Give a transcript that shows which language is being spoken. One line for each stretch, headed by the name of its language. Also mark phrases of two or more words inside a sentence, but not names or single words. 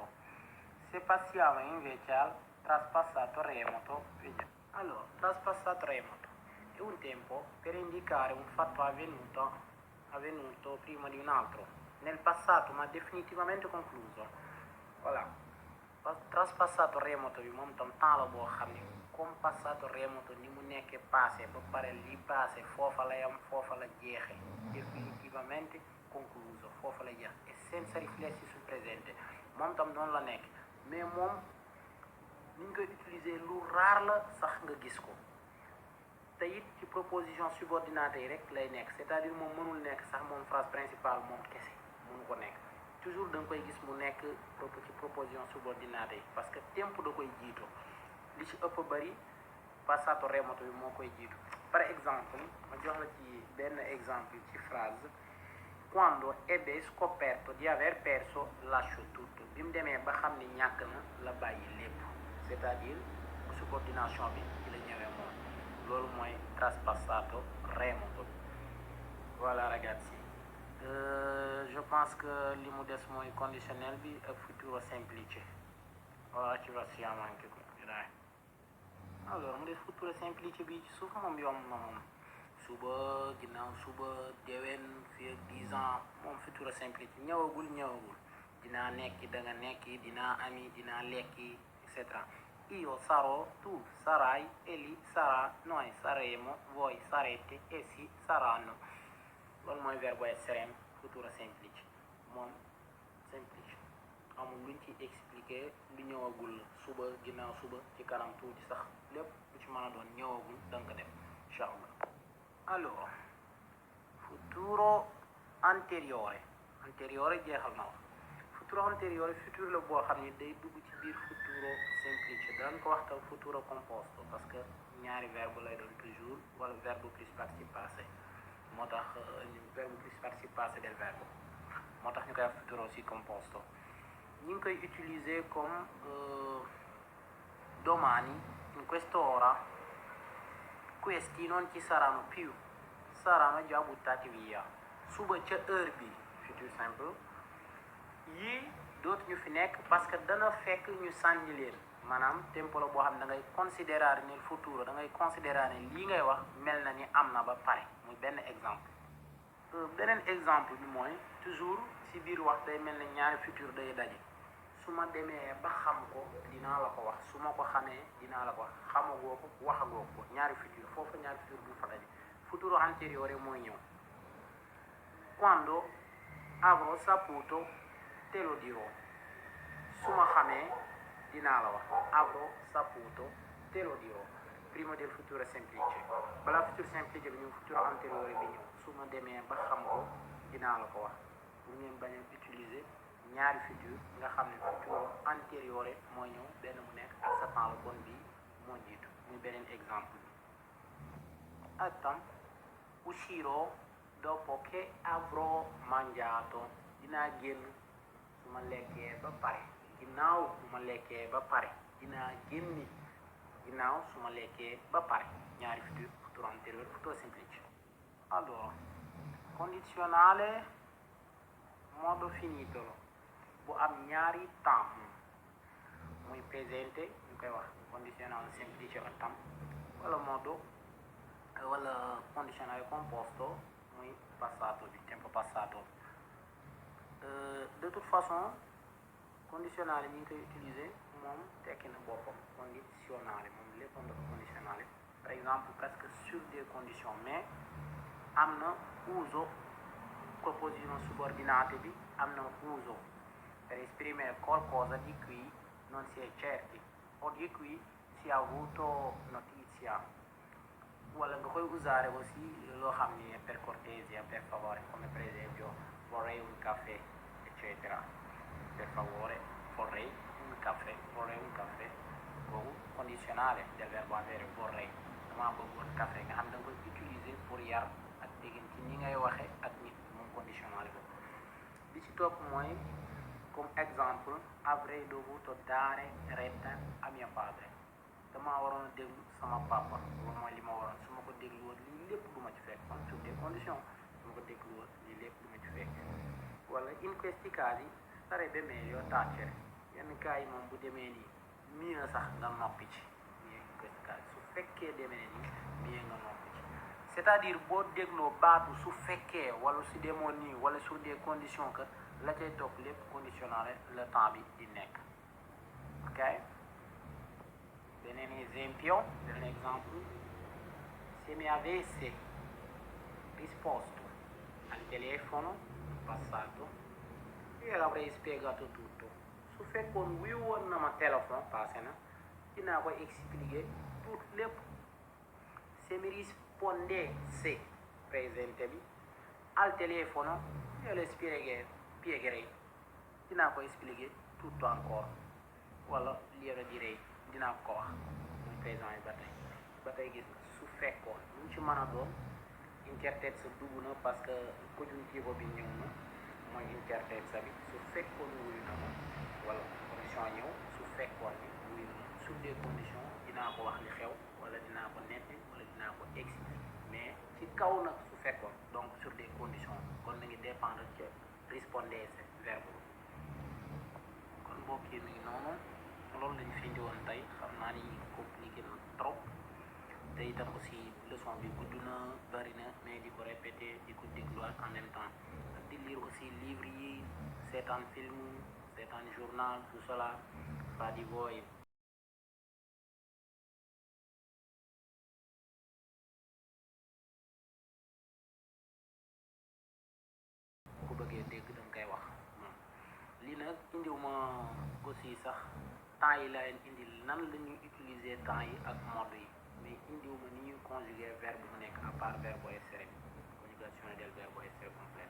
Italian: Se passiamo invece al traspassato remoto, vediamo. Allora, traspassato remoto è un tempo per indicare un fatto avvenuto prima di un altro, nel passato ma definitivamente concluso. Voilà. Traspassato remoto
Wolof: bi moom tam temps la boo xam ne comme
Italian: passato remoto
Wolof: ni mu nekkee passé ba pare li passé foofa la yam foofa la jeexe
Italian: definitivamente concluso
Wolof: foofa la jeex et
Italian: senza riflessi sul presente
Wolof: moom tam noonu la nekk mais moom ni ñu koy utiliser lu raar la sax nga gis ko te it ci proposition subordonnée yi rek lay nekk
French: c'est-à-dire
Wolof: moom mënul nekk sax moom
French: phrase principale
Wolof: moom kese mënu ko nekk toujours da nga koy gis mu nekk ci
French: proposition subordonnée
Wolof: yi
French: parce que
Wolof: tempo da koy jiitu li ci ëpp bari
Italian: passato remoto
Wolof: bi moo koy jiitu.
French: Par exemple
Wolof: ma jox la ci benn exemple ci phrase
Italian: quando ebbe scoperto di aver perso lasciò tutto
Wolof: bi mu demee ba xam ni ñàkk na la bàyyi lépp
French: c'est-à-dire
Wolof: subordination bi ci la ñëwee moom loolu mooy
Italian: traspassato remoto. Voilà ragazzi,
French: je pense que
Wolof: li mu des mooy conditionnel bi ak
Italian: futuro semplice. Voilà ci passiamo anche qui dai.
Wolof: Allora mu des
Italian: futuro semplice
Wolof: bi ci suuf moom yomb na moom suba ginnaaw suba déwén fii ak 10 ans moom
Italian: futuro semplice
Wolof: ñëwagul dinaa nekki da nga nekki dinaa ami dinaa lekki et cetera.
Italian: Io sarò, tu sarai, egli sarà, noi saremo, voi sarete, essi saranno.
Wolof: Loolu mooy
Italian: verbo essere futuro semplice
Wolof: moom semplice amul luñ ci expliquer lu ñëwagul suba ginnaaw suba ci kanam tuuti sax lépp lu ci mën a doon ñëwagul da nga ko def
Arabic: incha allah.
Wolof: Allora
Italian: futuro anteriore
Wolof: jeexal na wax
Italian: futuro anteriore
Wolof: futur la boo xam ni day dugg ci biir
Italian: futuro semplice
Wolof: daan ko waxtaan
Italian: futuro composto
French: parce que
Wolof: ñaari verbe lay doon toujours wala verbe plus
French: participe passé
Wolof: moo tax verbe plus
French: participe passé
Wolof: del verbe moo tax ñu koy wax futuro aussi composto ñu ngi koy utiliser comme
Italian: domani, in quest'ora, questi non ci saranno più, saranno già buttati via.
Wolof: Suba ca heure bi,
French: futur simple,
Wolof: yii dootuñu fi nekk
French: parce que
Wolof: dana fekk ñu sànni leen. maanaam tempo la boo xam ne da ngay considérer
Italian: nel futuro,
Wolof: da ngay considérer ne lii ngay wax mel na ni am na ba pare. muy benn exemple. beneen exemple bi mooy toujours ci biir wax day mel ne ñaari futur day daje. su ma demee ba xam ko dinaa la ko wax, su ma ko xamee dinaa la ko wax, xamagoo ko waxagoo ko. ñaari futur foofu ñaari futur bu fa daje.
Italian: futuro anteriore
Wolof: mooy ñëw.
Italian: quando avrò saputo te lo dirò.
Wolof: su ma xamee dinaa la wax,
Italian: avrò saputo te lo dirò. prima del futuro semplice.
Wolof: balaa
Italian: futuro semplice
Wolof: bi ñu
Italian: futuro anteriore
Wolof: bi ñëw. su ma demee ba xam ko dinaa la ko wax. pour ngeen bañ a utiliser ñaari futur nga xam ne
Italian: futuro anteriore
Wolof: mooy ñëw benn mu nekk ak sa temps la bon bi moo jiitu. muy beneen exemple bi.
Italian: attam uscirò dopo che avrò mangiato.
Wolof: dinaa génn su ma lekkee ba pare. ginnaaw su ma lekkee ba pare. dinaa génni ginnaaw su ma lekkee ba pare. ñaari futur,
Italian: futuro anteriore, futuro semplice. allora condizionale modo finito
Wolof: bu am ñaari temps muy presente ñu koy wax
Italian: condizionale semplice
Wolof: ak tam, wala modo wala
Italian: condizionale composto
Wolof: muy passato bi,
Italian: tempo passato.
French: de toute façon
Wolof: condizionale ñi ngi koy utiliser moom tekki na boppam. condizionale moom lépp am dafa condizionale.
French: par exemple presque sur des conditions, mais
Wolof: am na
Italian: uso proposizione subordinate bi,
Wolof: am na
Italian: uso per esprimere qualcosa di cui non si è certi o di cui si è avuto notizia.
Wolof: wala nga koy
Italian: usare aussi
Wolof: loo xam ni
Italian: per cortesia, per favore, come per esempio vorrei un caffè eccetera. per favore vorrei un caffè, boobu condizionale del verbo avere.
Wolof: vorrei dama bëggoon café nga xam da nga koy utiliser pour yar ak déggin ci ni ngay waxe ak nit, moom condizionale boobu. bi ci topp mooy
French: comme exemple
Italian: avrei dovuto dare retta a mio padre.
Wolof: damaa waroon a déglu sama papa. loolu mooy li ma waroon. su ma ko déglu woon lii lépp du ma ci fekk. kon
French: sur des conditions
Wolof: su ma ko déglu woon lii lépp du ma ci fekk.
Italian: wala in questi casi sarebbe meglio tacere.
Wolof: yenn cas yi moom bu demee nii mieux sax nga noppi ci. mieux
Italian: in questi casi
Wolof: su fekkee demee nii mieux nga noppi ci. c'est-à-dire boo dégloo baatu su fekkee wala su demoon nii wala
French: sur des conditions que
Wolof: la cay topp lépp conditionnale
French: le temps
Wolof: bi di nekk. ok. beneen esempio, beneen exemple,
Italian: se mi avesse risposto al telefono in passato io avrei spiegato tutto.
Wolof: su fekkoon wuyu woon na ma téléphone passé na dinaa ko expliquer tout lépp.
Italian: se mi rispondesse presente bi al telefono io le spiegherei
Wolof: dinaa ko expliquer
Italian: tutto ancora.
Wolof: wala
Italian: glielo direi
Wolof: dinaa ko wax. muy présent yi ba tey gis nga su fekkoon lu mu ci mën a doon incertezza dugg na parce que congiuntivo bi ñëw na mooy incertezza bi. su fekkoon wuyu na ma wala condition ñëw su fekkoon ni wuyu na ma
French: sur des conditions
Wolof: dinaa ko wax li xew wala dinaa ko netti wala dinaa ko expliquer. mais ci kaw nag su fekkoon donc
French: sur des conditions
Wolof: kon na ngi dépendre ci rispondesse verbe. kon mbokk yi mi ngi noonu. loolu lañu fi indi woon tey. xam naa ni compliqué na trop te itam aussi leçon bi gudd na bari na, mais di ko répéter di ko dégluwaat
French: en même temps
Wolof: ak di lire aussi livre yi, seetaan film, seetaan journal,
French: tout cela
Wolof: fa di voi. ku bëggee dégg danga koy wax. lii nag indiwuma aussi sax temps yi la leen indi nan la ñuy utiliser temps yi ak mode yi, mais indiwuma ni ñuy conjuguer verbe bu nekk
French: à part
Wolof: verbe essere,
Italian: conjugazione del verbo essere completa.